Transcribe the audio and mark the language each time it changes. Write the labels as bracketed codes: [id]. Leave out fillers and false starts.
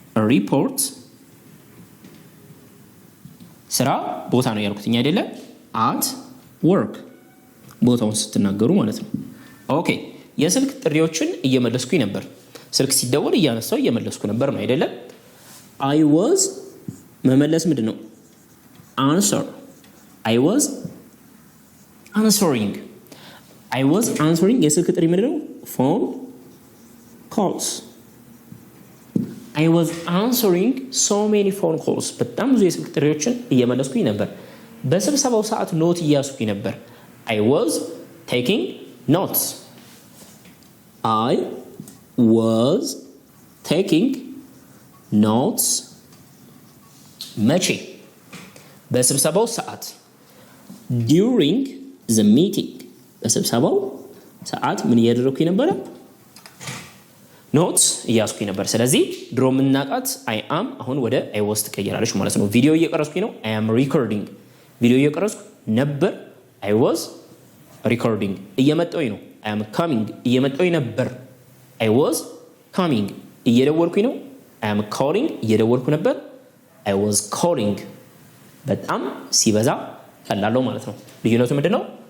[am] ሪፖርት ስራ ቦታ ነው ያልኩትኝ አይደለ? at work ቦታውን ስትናገሩ ማለት ነው። ኦኬ የስልክ ጥሪዎችን እየመለስኩኝ ነበር። ስልክ ሲደወል እያነሳው እየመለስኩ ነበር ነው አይደለ? I was መመለስ ምንድን ነው? [en] answer I was answering I was answering የስልክ ጥሪ ምንድን ነው? phone calls I was answering so many phone calls በጣም ብዙ የስልክ ጥሪዎችን እየመለስኩኝ ነበር። በስብሰባው ሰዓት ኖት እያስኩኝ ነበር። I was taking notes I was taking notes መቼ? [am] በስብሰባው ሰዓት during the meeting በስብሰባው ሰዓት ምን እያደረኩኝ ነበረ? ኖትስ እያስኩኝ ነበር። ስለዚህ ድሮ የምናውቃት I am አሁን ወደ I was ትቀየራለች ማለት ነው። ቪዲዮ እየቀረስኩኝ ነው። I am recording ቪዲዮ እየቀረስኩ ነበር። I was recording እየመጣሁኝ ነው። I am coming እየመጣሁኝ ነበር። I was coming እየደወልኩኝ ነው። I am calling እየደወልኩ ነበር። I was calling በጣም ሲበዛ ቀላለው ማለት ነው። ልዩነቱ ምንድን ነው?